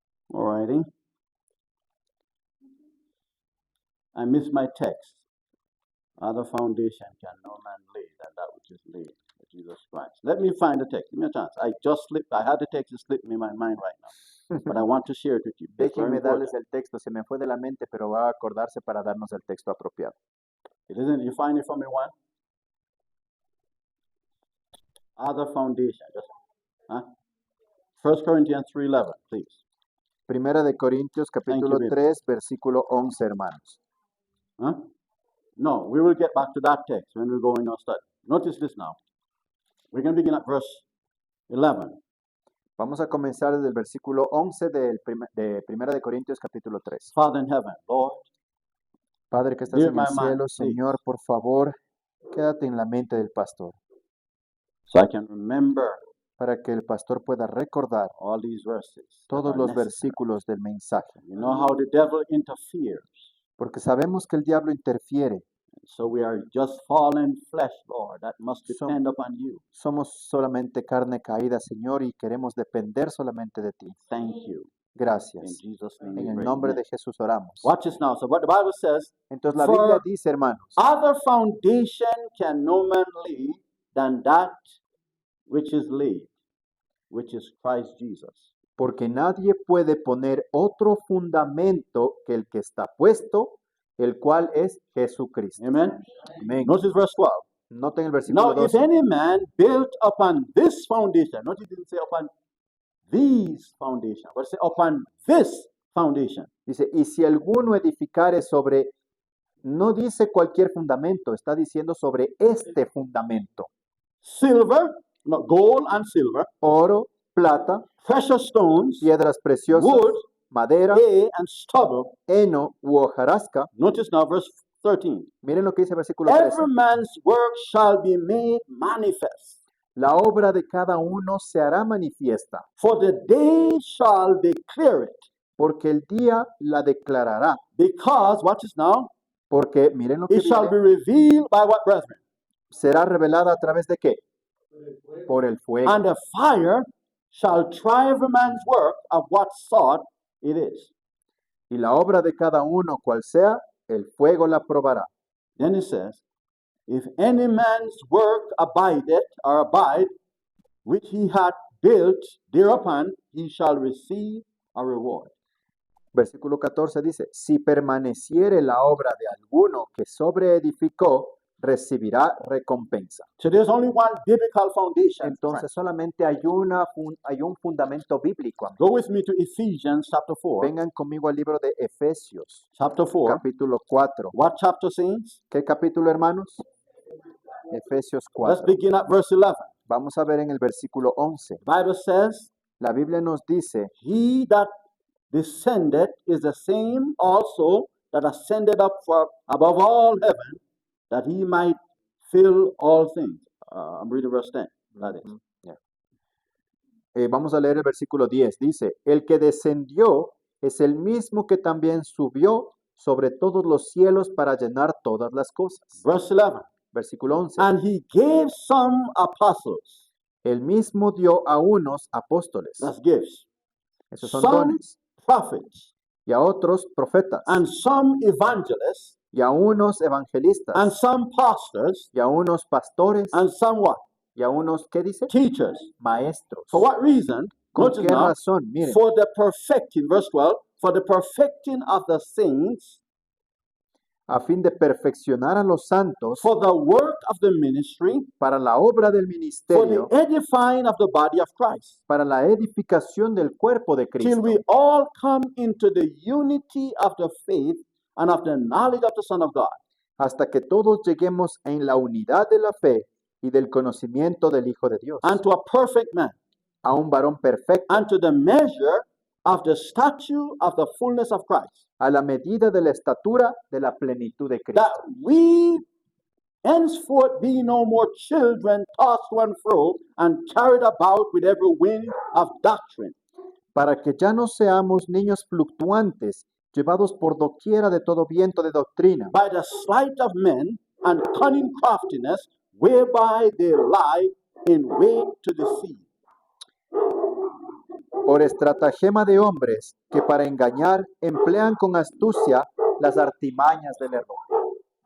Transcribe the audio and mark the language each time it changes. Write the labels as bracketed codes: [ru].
[en] Alrighty. I missed my text. Other foundation can no man lay than that which is laid by Jesus Christ. Let me find the text. Give me a chance. I just slipped. I had the text slipped me in my mind right now, but I want to share it with you. It's very [es] Déjenme [en] important. [es] darles el texto, se me fue de la mente, pero va a acordarse para darnos el texto apropiado. [en] It isn't. You find it for me one. Other foundation. Just, huh? 1 Corinthians 3:11, please. [es] Primera de Corintios capítulo [en] baby. [es] 3, versículo 11, hermanos. Huh? [en] No, we will get back to that text when we go in our study. Notice this now. We're going to begin at verse 11. [es] Vamos a comenzar desde el versículo 11 de Primera de Corintios capítulo 3. [en] Father in heaven, Lord, [es] Padre que estás [en] Dear [es] en el [en] my man, [es] cielo, [en] please. [es] Señor, por favor, quédate en la mente del pastor, [en] so I can remember [es] para que el pastor pueda recordar [en] all these verses. that [es] todos [en] are [es] los [en] necessary. [es] versículos del mensaje, [en] You know how the devil interferes. [es] porque sabemos que el diablo interfiere. [en] So we are just fallen flesh, Lord, that must Som- depend upon you. [es] Somos solamente carne caída, Señor, y queremos depender solamente de ti. [en] Thank you. In [es] Gracias. [en] Jesus' name [es] En [en] we [es] el [en] pray. [es] nombre [en] Amen. [es] de Jesús oramos. [en] Watch this now. So what the Bible says, [es] Entonces la For- Biblia dice, hermanos, [en] other foundation can no man lay than that which is laid, which is Christ Jesus. [es] porque nadie puede poner otro fundamento que el que está puesto, el cual es Jesucristo. [en] Amen. [es] Amén. [en] Notice verse 12. [es] Noten el versículo [en] Now, if [es] 12. [en] any man built upon this foundation, notice it didn't say upon these foundation, but say upon this foundation. [es] Dice, y si alguno edificare sobre, no dice cualquier fundamento, está diciendo sobre este fundamento. [en] Silver, no, gold and silver, [es] Oro, plata, [en] precious stones, [es] piedras preciosas, [en] wood, [es] madera, [en] hay, and stubble. [es] heno u hojarasca. [en] Notice now verse 13. [es] Miren lo que dice el versículo 13. [en] Every man's work shall be made manifest, [es] La obra de cada uno se hará manifiesta, [en] for the day shall declare it. [es] porque el día la declarará. [en] Because, watch this now, [es] Porque, miren lo que [en] it shall be [es] viene, [en] revealed by what, brethren? [es] será revelada a través de qué? Por el fuego. [en] And the fire shall try every man's work of what sort it is. [es] Y la obra de cada uno, cual sea, el fuego la probará. [en] Then it says, if any man's work abideth or abide, which he hath built thereupon, he shall receive a reward. [es] Versículo 14 dice, si permaneciere la obra de alguno que sobreedificó, recibirá recompensa. [en] So there's only one biblical foundation. [es] Entonces solamente hay un fundamento bíblico. amigos. [en] Go with me to Ephesians chapter 4. [es] Vengan conmigo al libro de Efesios, [en] Chapter 4. [es] capítulo 4. [en] What chapter, saints? [es] ¿Qué capítulo, hermanos? Efesios [en] Let's [es] 4. [en] begin at verse 11. [es] Vamos a ver en el versículo 11. [en] The Bible says, [es] La Biblia nos dice, [en] he that descended is the same also that ascended up for above all heaven, that he might fill all things. I'm reading verse 10. That is. [es] vamos a leer el versículo 10. Dice, el que descendió es el mismo que también subió sobre todos los cielos para llenar todas las cosas. [en] Verse 11. [es] Versículo 11. [en] And he gave some apostles. [es] El mismo dio a unos apóstoles. [en] That's gifts. [es] Esos son [en] Some [es] dones. [en] prophets. [es] Y a otros profetas. [en] And some evangelists. [es] Y a unos evangelistas. [en] And some pastors. [es] Y a unos pastores. [en] And some what? [es] Y a unos, ¿qué dice? [en] Teachers. [es] Maestros. [en] For what reason? [es] ¿Con [en] Notice [es] qué [en] now. [es] razón? Miren, [en] For the perfecting, verse 12, for the perfecting of the saints, [es] a fin de perfeccionar a los santos [en] for the work of the ministry, [es] para la obra del [en] for the [es] ministerio, [en] edifying of the body of Christ, [es] para la edificación del cuerpo de [en] till [es] Cristo, [en] we all come into the unity of the faith and of the knowledge of the Son of God, [es] hasta que todos lleguemos en la unidad de la fe y del conocimiento del Hijo de Dios, [en] and to a perfect man, [es] a un varón perfecto, [en] and to the measure of the stature of the fullness of Christ, [es] a la medida de la estatura de la plenitud de Cristo, [en] that we henceforth be no more children tossed to and fro and carried about with every wind of doctrine, [es] para que ya no seamos niños fluctuantes, llevados por doquiera de todo viento de doctrina, [en] by the sleight of men and cunning craftiness, whereby they lie in wait to deceive. [es] por estratagema de hombres que para engañar emplean con astucia las artimañas del error.